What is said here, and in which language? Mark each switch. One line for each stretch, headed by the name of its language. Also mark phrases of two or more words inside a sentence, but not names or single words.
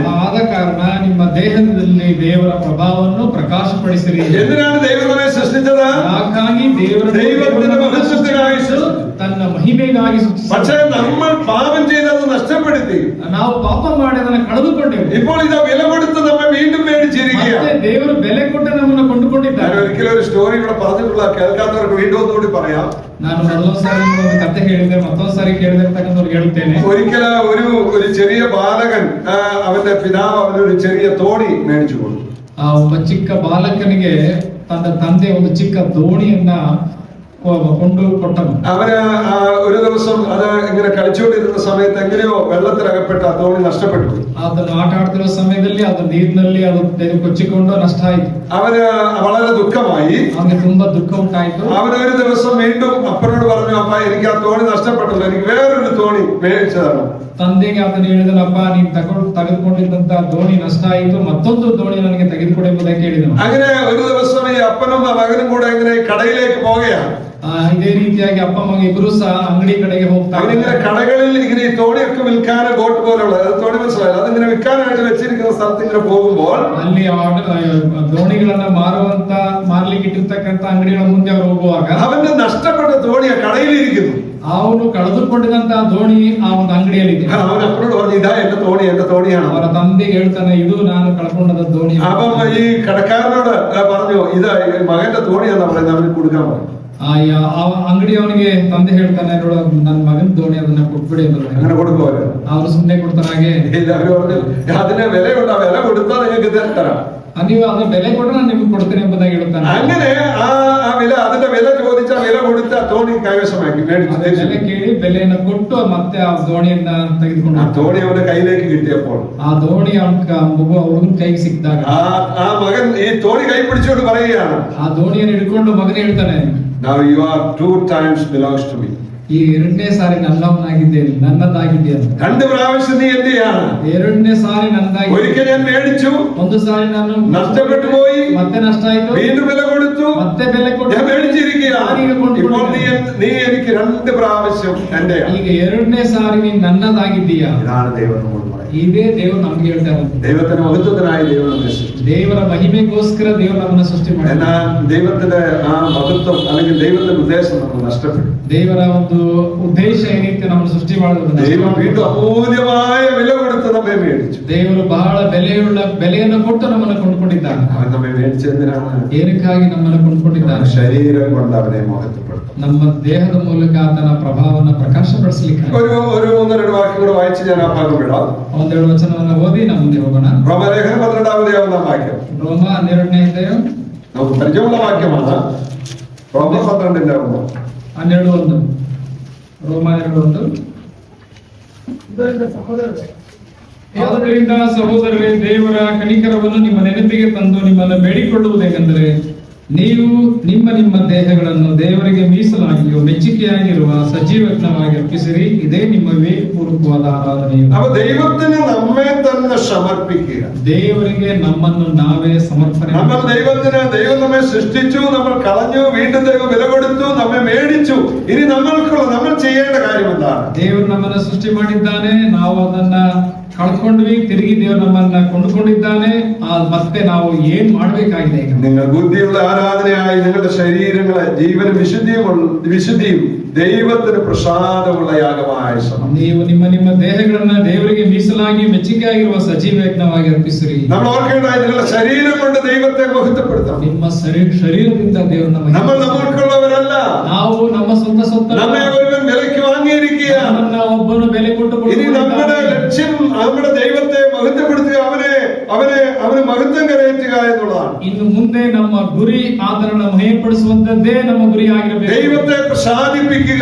Kannada: ಆದ ಕಾರಣ ನಿಮ್ಮ ದೇಹದಲ್ಲಿ ದೇವರ ಪ್ರಭಾವವನ್ನು ಪ್ರಕಾಶಪಡಿಸಿರಿ.
Malayalam: എന്തിനാണ് ദൈവം നമ്മെ സൃഷ്ടിച്ചത്?
Kannada: ಯಾಕಾಗಿ
Malayalam: ദൈവത്തിന്റെ മഹത്വത്തിനായി
Kannada: ತನ್ನ ಮಹಿಮೆಗಾಗಿ.
Malayalam: പക്ഷേ നമ്മൾ പാപം ചെയ്തത് നഷ്ടപ്പെടുത്തി.
Kannada: ನಾವು ಪಾಪ ಮಾಡಿ ಅದನ್ನು ಕಳೆದುಕೊಂಡೆವು.
Malayalam: ഇപ്പോൾ ഇത് വില കൊടുത്ത് നമ്മെ വീണ്ടും മേടിച്ചിരിക്കുക.
Kannada: ದೇವರು ಬೆಲೆ ಕೊಟ್ಟು ನಮ್ಮನ್ನು ಕೊಂಡುಕೊಂಡಿದ್ದಾರೆ.
Malayalam: ഒരിക്കലും ഒരു സ്റ്റോറി ഇവിടെ പറഞ്ഞിട്ടുള്ള പറഞ്ഞിട്ടുള്ള കേൾക്കാത്തവർക്ക് വീണ്ടും ഒന്നുകൂടി പറയാം.
Kannada: ನಾನು ಮೊದಲೊಂದು ಸಾರಿ ಒಂದು ಕತೆ ಹೇಳಿದೆ, ಮತ್ತೊಂದು ಸಾರಿ ಕೇಳಿದಿರ್ತಕ್ಕಂಥವ್ರಿಗೆ ಹೇಳ್ತೇನೆ.
Malayalam: ഒരിക്കൽ ഒരു ചെറിയ ബാലകൻ അവന്റെ പിതാവ് അവനൊരു ചെറിയ തോണി മേടിച്ചു കൊടുത്തു.
Kannada: ಆ ಒಬ್ಬ ಚಿಕ್ಕ ಬಾಲಕನಿಗೆ ತನ್ನ ತಂದೆ ಒಂದು ಚಿಕ್ಕ ದೋಣಿಯನ್ನ ಕೊಂಡು ಕೊಟ್ಟನು.
Malayalam: അവന് ഒരു ദിവസം അത് ഇങ്ങനെ കളിച്ചുകൊണ്ടിരുന്ന സമയത്ത് എങ്ങനെയോ വെള്ളത്തിലകപ്പെട്ട് ആ തോണി നഷ്ടപ്പെട്ടു.
Kannada: ಅದನ್ನು ಆಟ ಆಡ್ತಿರುವ ಸಮಯದಲ್ಲಿ ಅದು ನೀರಿನಲ್ಲಿ ಅದು ಕೊಚ್ಚಿಕೊಂಡು ನಷ್ಟ ಆಯಿತು.
Malayalam: അവന് വളരെ ദുഃഖമായി.
Kannada: ಅವನಿಗೆ ತುಂಬಾ ದುಃಖ ಉಂಟಾಯಿತು.
Malayalam: അവൻ ഒരു ദിവസം വീണ്ടും അപ്പനോട് പറഞ്ഞു, അപ്പ എനിക്ക് ആ തോണി നഷ്ടപ്പെട്ടല്ലോ, എനിക്ക് വേറൊരു തോണി മേടിച്ചു തരണം.
Kannada: ತಂದೆಗೆ ಅದನ್ನು ಹೇಳಿದನಪ್ಪ, ನೀನು ತೆಗೆದುಕೊಂಡಿದ್ದಂತ ದೋಣಿ ನಷ್ಟ ಆಯಿತು, ಮತ್ತೊಂದು ದೋಣಿ ನನಗೆ ತೆಗೆದುಕೊಡು ಎಂಬುದಾಗಿ ಹೇಳಿದನು.
Malayalam: അങ്ങനെ ഒരു ദിവസം ഈ അപ്പനും മകനും കൂടെ ഇങ്ങനെ കടയിലേക്ക് പോവുകയാണ്.
Kannada: ಇದೇ ರೀತಿಯಾಗಿ ಅಪ್ಪ ಮಗ ಇಬ್ರು ಸಹ ಅಂಗಡಿ ಕಡೆಗೆ ಹೋಗ್ತಾರೆ.
Malayalam: അവനിങ്ങനെ കടകളിൽ ഇങ്ങനെ ഈ തോണിയൊക്കെ വിൽക്കാൻ ബോട്ട് പോലുള്ള തോണി മനസ്സിലായില്ല, അതിങ്ങനെ വിൽക്കാനായിട്ട് വെച്ചിരിക്കുന്ന സ്ഥലത്ത് ഇങ്ങനെ പോകുമ്പോൾ
Kannada: ಅಲ್ಲಿ ದೋಣಿಗಳನ್ನ ಮಾರ್ಲಿಕ್ಕೆ ಇಟ್ಟಿರ್ತಕ್ಕಂಥ ಅಂಗಡಿಗಳ ಮುಂದೆ ಅವರು ಹೋಗುವಾಗ
Malayalam: അവന്റെ നഷ്ടപ്പെട്ട തോണി കടയിലിരിക്കുന്നു.
Kannada: ಅವನು ಕಳೆದುಕೊಂಡಿದಂತಹ ದೋಣಿ ಆ ಒಂದು ಅಂಗಡಿಯಲ್ಲಿದೆ.
Malayalam: അവൻ അപ്പനോട് പറഞ്ഞു, ഇതാ എന്റെ തോണിയാണ്.
Kannada: ಅವರ ತಂದೆಗೆ ಹೇಳ್ತಾನೆ, ಇದು ನಾನು ಕಳ್ಕೊಂಡದ ದೋಣಿ.
Malayalam: അപ്പം ഈ കടക്കാരനോട് പറഞ്ഞു, ഇത് മകന്റെ തോണിയാണെന്ന് പറയുന്നത്, അവന് കൊടുക്കാൻ പറഞ്ഞു.
Kannada: ಅಂಗಡಿಯವನಿಗೆ ತಂದೆ ಹೇಳ್ತಾನೆ, ನೋಡ ನನ್ನ ಮಗನ ದೋಣಿ, ಅದನ್ನ ಕೊಟ್ಬಿಡಿ ಅಂತ.
Malayalam: അങ്ങനെ കൊടുക്കുമല്ലോ.
Kannada: ಅವ್ರು ಸುಮ್ಮನೆ ಕೊಡ್ತಾರ ಹಾಗೆ?
Malayalam: ഇല്ല, അവര് പറഞ്ഞു, അതിന് വിലയുണ്ട്, ആ വില കൊടുത്താൽ നിങ്ങൾക്ക് ഇത് തരാം.
Kannada: ನೀವು ಅದನ್ನ ಬೆಲೆ ಕೊಟ್ಟರೆ ನಾನು ನಿಮ್ಗೆ ಕೊಡ್ತೇನೆ ಎಂಬುದಾಗಿ ಹೇಳ್ತಾನೆ.
Malayalam: അങ്ങനെ അതിന്റെ വില ചോദിച്ച വില കൊടുത്ത തോണി കൈവശമാക്കി
Kannada: ಬೆಲೆ ಕೇಳಿ ಬೆಲೆಯನ್ನು ಕೊಟ್ಟು ಮತ್ತೆ ಆ ದೋಣಿಯನ್ನ ತೆಗೆದುಕೊಂಡು
Malayalam: ആ തോണി അവന്റെ കയ്യിലേക്ക് കിട്ടിയപ്പോൾ
Kannada: ಆ ದೋಣಿ ಹುಡುಗನ ಕೈಗೆ ಸಿಕ್ಕಿದಾಗ
Malayalam: ആ മകൻ ഈ തോണി കൈ പിടിച്ചുകൊണ്ട് പറയുകയാണ്,
Kannada: ಆ ದೋಣಿಯನ್ನು ಹಿಡ್ಕೊಂಡು ಮಗನೇ ಹೇಳ್ತಾನೆ,
English: now you are 2 times belongs to me.
Kannada: ಈ ಎರಡನೇ ಸಾರಿ ನನ್ನವನಾಗಿದ್ದೇನೆ, ನನ್ನದಾಗಿದ್ದೆ ಅಂತ.
Malayalam: 2 പ്രാവശ്യം നീ എന്ത് ചെയ്യാണ്?
Kannada: ಎರಡನೇ ಸಾರಿ ನನ್ನದಾಗಿ.
Malayalam: ഒരിക്കൽ ഞാൻ മേടിച്ചു,
Kannada: ಒಂದು ಸಾರಿ ನಾನು
Malayalam: നഷ്ടപ്പെട്ടു പോയി,
Kannada: ಮತ್ತೆ ನಷ್ಟ ಆಯ್ತು,
Malayalam: വീണ്ടും വില കൊടുത്തു,
Kannada: ಮತ್ತೆ ಬೆಲೆ ಕೊಟ್ಟು
Malayalam: ഞാൻ മേടിച്ചിരിക്കുകയാണ്. ഇപ്പോൾ നീ എനിക്ക് 2 പ്രാവശ്യം എന്റെ.
Kannada: ಈಗ ಎರಡನೇ ಸಾರಿ ನೀನು ನನ್ನದಾಗಿದ್ದೀಯಾ.
Malayalam: ഇതാണ് ദൈവം നമ്മോട് പറയുന്നത്.
Kannada: ಇದೇ ದೇವರು ನಮ್ಗೆ ಹೇಳ್ತಾ ಇರೋದು.
Malayalam: ദൈവത്തിന്റെ മഹത്വത്തിനായി ദൈവം നമ്മെ സൃഷ്ടിച്ചു.
Kannada: ದೇವರ ಮಹಿಮೆಗೋಸ್ಕರ ದೇವರು ನಮ್ಮನ್ನ ಸೃಷ್ಟಿ ಮಾಡಿದ.
Malayalam: എന്നാൽ ദൈവത്തിന്റെ ആ മഹത്വം അല്ലെങ്കിൽ ദൈവത്തിന്റെ ഉദ്ദേശം നമ്മൾ നഷ്ടപ്പെട്ടു.
Kannada: ದೇವರ ಒಂದು ಉದ್ದೇಶ ಏನೈತೆ ನಮ್ಮನ್ನು ಸೃಷ್ಟಿ ಮಾಡೋದು.
Malayalam: ദൈവം വീണ്ടും അമൂല്യമായ വില കൊടുത്ത് നമ്മെ മേടിച്ചു.
Kannada: ದೇವರು ಬಹಳ ಬೆಲೆಯನ್ನು ಕೊಟ್ಟು ನಮ್ಮನ್ನು ಕೊಂಡ್ಕೊಂಡಿದ್ದಾನೆ.
Malayalam: അവൻ നമ്മെ മേടിച്ചെന്തിനാണ്?
Kannada: ಏನಕ್ಕಾಗಿ ನಮ್ಮನ್ನು ಕೊಂಡ್ಕೊಂಡಿದ್ದಾನೆ?
Malayalam: ശരീരം കൊണ്ട് അവനെ മഹത്വപ്പെടുത്തും.
Kannada: ನಮ್ಮ ದೇಹದ ಮೂಲಕ ಆತನ ಪ್ರಭಾವವನ್ನು ಪ್ರಕಾಶಪಡಿಸಲಿಕ್ಕೆ.
Malayalam: ഒരു 1-2 വാക്യം കൂടെ വായിച്ച് ഞാൻ ആ ഭാഗം വിടാം.
Kannada: ಒಂದೆರಡು ವಚನವನ್ನು ಓದಿ ನಾವು ಮುಂದೆ ಹೋಗೋಣ.
Malayalam: റോമലേഖനം 12-ാം വാക്യം.
Kannada: ರೋಮ 12ನೇ ಅಧ್ಯಾಯ
Malayalam: നമുക്ക് പരിചയമുള്ള വാക്യമാണ്. റോമ 12:1. 12:1.
Kannada: ರೋಮ 2:1. ಆದ್ದರಿಂದ ಸಹೋದರರೇ, ದೇವರ ಕನಿಕರವನ್ನು ನಿಮ್ಮ ನೆನಪಿಗೆ ತಂದು ನಿಮ್ಮನ್ನು ಬೇಡಿಕೊಳ್ಳುವುದೇನೆಂದರೆ, ನೀವು ನಿಮ್ಮ ದೇಹಗಳನ್ನು ದೇವರಿಗೆ ಮೀಸಲಾಗಿಯೂ ಮೆಚ್ಚುಗೆಯಾಗಿರುವ ಸಜೀವಜ್ಞವಾಗಿ ಅರ್ಪಿಸಿರಿ, ಇದೇ ನಿಮ್ಮ ವಿವೇಕಪೂರ್ವಕವಾದ ಆರಾಧನೆಯು.
Malayalam: അപ്പോൾ ദൈവത്തിന് നമ്മെ തന്നെ സമർപ്പിക്കുക.
Kannada: ದೇವರಿಗೆ ನಮ್ಮನ್ನು ನಾವೇ ಸಮರ್ಪಣೆ.
Malayalam: നമ്മൾ ദൈവം നമ്മെ സൃഷ്ടിച്ചു, നമ്മൾ കളഞ്ഞു, വീണ്ടും ദൈവം വില കൊടുത്തു, നമ്മെ മേടിച്ചു. ഇനി നമ്മൾ ചെയ്യേണ്ട കാര്യം എന്താണ്?
Kannada: ದೇವರು ನಮ್ಮನ್ನು ಸೃಷ್ಟಿ ಮಾಡಿದ್ದಾನೆ, ನಾವು ಅದನ್ನ ಕಳ್ಕೊಂಡ್ವಿ, ತಿರುಗಿ ದೇವರು ನಮ್ಮನ್ನ ಕೊಂಡುಕೊಂಡಿದ್ದಾನೆ. ಮತ್ತೆ ನಾವು ಏನ್ ಮಾಡ್ಬೇಕಾಗಿದೆ?
Malayalam: നിങ്ങൾ ബുദ്ധിയുള്ള ആരാധനയായി നിങ്ങളുടെ ശരീരങ്ങളെ ജീവനും വിശുദ്ധിയും ദൈവത്തിന് പ്രസാദമുള്ള യാഗമായി സമർപ്പിക്കുക.
Kannada: ನೀವು ನಿಮ್ಮ ದೇಹಗಳನ್ನ ದೇವರಿಗೆ ಮೀಸಲಾಗಿ ಮೆಚ್ಚುಗೆಯಾಗಿರುವ ಸಜೀವ ಯಜ್ಞವಾಗಿ ಅರ್ಪಿಸಿರಿ.
Malayalam: നമ്മൾ ഓർക്കേണ്ട, നിങ്ങളുടെ ശരീരം കൊണ്ട് ദൈവത്തെ മഹത്വപ്പെടുത്തണം.
Kannada: ನಿಮ್ಮ ശരീരದಿಂದ ದೇವರನ್ನ
Malayalam: നമ്മൾ നമുക്കുള്ളവരല്ല.
Kannada: ನಾವು ನಮ್ಮ ಸ್ವಂತ
Malayalam: നമ്മെ ഒരുവൻ വിലയ്ക്ക് വാങ്ങിയിരിക്കുകയാണ്.
Kannada: ಒಬ್ಬನು ಬೆಲೆ ಕೊಟ್ಟು
Malayalam: ഇനി നമ്മുടെ ലക്ഷ്യം നമ്മുടെ ദൈവത്തെ മഹത്വപ്പെടുത്തുക, അവന് മഹത്വം കരയറ്റുക എന്നുള്ളതാണ്.
Kannada: ಇನ್ನು ಮುಂದೆ ನಮ್ಮ ಗುರಿ ಆತನನ್ನು ಮಹಿಮೆಪಡಿಸುವಂತದ್ದೇ ನಮ್ಮ ಗುರಿ ಆಗಿರಬೇಕು.
Malayalam: ദൈവത്തെ പ്രസാദിപ്പിക്കുക,